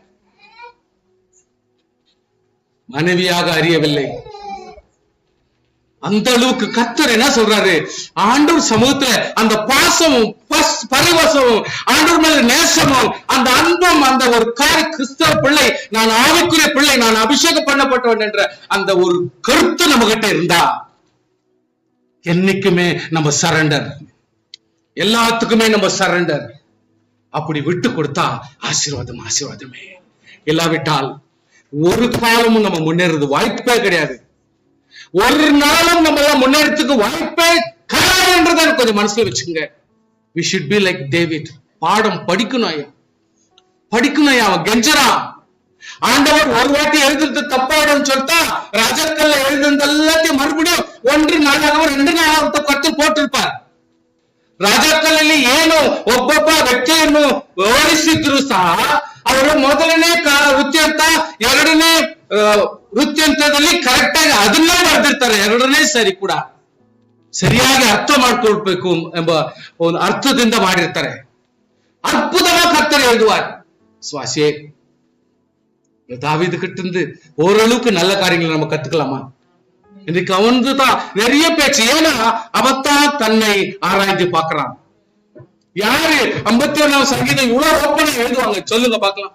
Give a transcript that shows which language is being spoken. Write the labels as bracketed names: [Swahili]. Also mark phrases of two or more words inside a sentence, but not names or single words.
[Tamil] மனைவியாக அறியவில்லை, அந்த அளவுக்கு கர்த்தர் என்ன சொல்றாரு, ஆண்டவர் சமூகத்துல அந்த பாசமும் பரிவசமும் ஆண்டவர் மேல நேசமும் அந்த அன்பும் அந்த ஒரு கிறிஸ்தவ பிள்ளை, நான் ஆவிக்குரிய பிள்ளை, நான் அபிஷேகம் பண்ணப்பட்டவன் என்ற அந்த ஒரு கருத்து நம்ம கிட்ட இருந்தா என்னைக்குமே நம்ம சரண்டர், எல்லாத்துக்குமே நம்ம சரண்டர். அப்படி விட்டு கொடுத்தா ஆசீர்வாதம் ஆசீர்வாதமே. இல்லாவிட்டால் ஒரு காலமும் நம்ம முன்னேறது வாய்ப்பே கிடையாது. ஒரு நாளும் நம்ம எல்லாம் முன்னேறதுக்கு வாய்ப்பே கிடையாதுன்றத கொஞ்சம் மனசுல வச்சுங்க. [English] we should be like David. [Tamil] பாடம் படிக்கணும் ஐயா, படிக்கணும் ஐயா. அவன் கெஞ்சறான், ஆண்டவர் ஒரு வாட்டி எழுதுறது தப்பாயிடும் சொல்லிட்டா ராஜாக்கள்ல எழுதுறது எல்லாத்தையும் மறுபடியும் 1 நாளாகவும் 2 நாளாகவும் கருத்து போட்டிருப்பார். [Kannada] ರಾಜಕಲ್ಲಿ ಏನು ಒಬ್ಬೊಬ್ಬ ವ್ಯಕ್ತಿಯನ್ನು ಓಡಿಸಿದ್ರು ಸಹ ಅವರು ಮೊದಲನೇ ವೃತ್ಯಂತ, ಎರಡನೇ ವೃತ್ಯಂತದಲ್ಲಿ ಕರೆಕ್ಟ್ ಆಗಿ ಅದನ್ನೇ ಬರೆದಿರ್ತಾರೆ. ಎರಡನೇ ಸರಿ ಕೂಡ ಸರಿಯಾಗಿ ಅರ್ಥ ಮಾಡ್ಕೊಳ್ಬೇಕು ಎಂಬ ಒಂದು ಅರ್ಥದಿಂದ ಮಾಡಿರ್ತಾರೆ. [Tamil] அற்புதமா கர்த்தர் எழுதுவார். சுவாசியே, தாவீது கிட்ட இருந்து ஓரளவுக்கு நல்ல காரியங்களை நம்ம கத்துக்கலாமா? இன்னைக்கு அவன்தான் நிறைய பேச்சு. ஏன்னா அவத்தான் தன்னை ஆராய்ந்து பார்க்கிறான். யாரு 51ஆம் சங்கீதம் இவ்வளவு ஓப்பனா எழுதுவாங்க சொல்லுங்க பார்க்கலாம்.